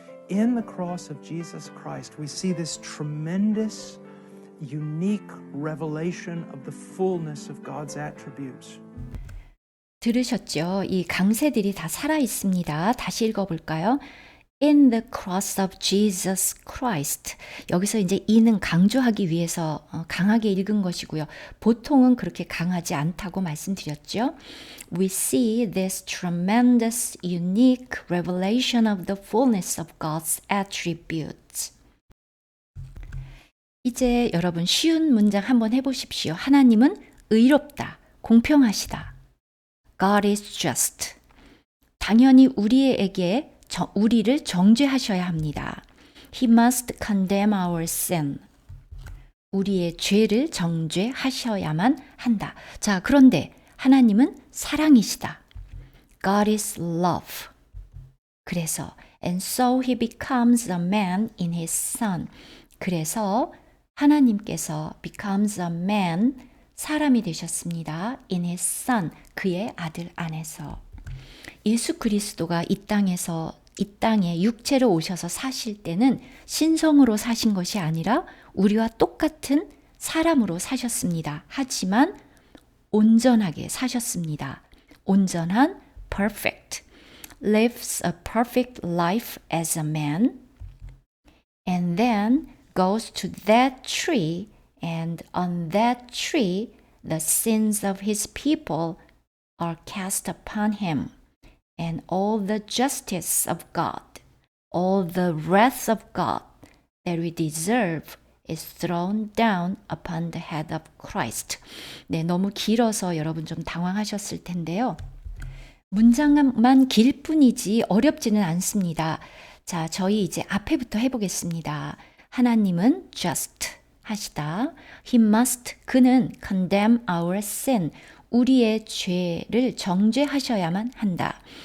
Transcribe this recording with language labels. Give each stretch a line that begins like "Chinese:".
English: In the cross of Jesus Christ, we see this tremendous, unique revelation of the fullness of God's attributes.
Korean: 들으셨죠? 이 강세들이 다 살아 있습니다. 다시 읽어볼까요?
English: In the cross of Jesus Christ.
Korean: 여기서 이제 이는 강조하기 위해서 강하게 읽은 것이고요. 보통은 그렇게 강하지 않다고 말씀드렸죠.
English: We see this tremendous, unique revelation of the fullness of God's attributes.
Korean: 이제 여러분 쉬운 문장 한번 해보십시오. 하나님은 의롭다, 공평하시다.
English: God is just.
Korean: 당연히 우리에게 우리를 정죄하셔야 합니다.
English: He must condemn our sin.
Korean: 우리의 죄를 정죄하셔야만 한다. 자, 그런데 하나님은 사랑이시다.
English: God is love.
Korean: 그래서
English: and so he becomes a man in his son.
Korean: 그래서 하나님께서
English: becomes a man,
Korean: 사람이 되셨습니다.
English: in his son,
Korean: 그의 아들 안에서. 예수 그리스도가 이 땅에 육체로 오셔서 사실 때는 신성으로 사신 것이 아니라 우리와 똑같은 사람으로 사셨습니다. 하지만 온전하게 사셨습니다. 온전한 perfect.
English: Lives a perfect life as a man and then goes to that tree and on that tree the sins of his people are cast upon him. And all the justice of God, all the wrath of God that we deserve is thrown down upon the head of Christ.
Korean: 네, 너무 길어서 여러분 좀 당황하셨을 텐데요. 문장만 길 뿐이지 어렵지는 않습니다. 자, 저희 이제 앞에부터 해보겠습니다. 하나님은 just 하시다. He must, 그는
English: condemn our sin,
Korean: 우리의 죄를 정죄하셔야만 한다.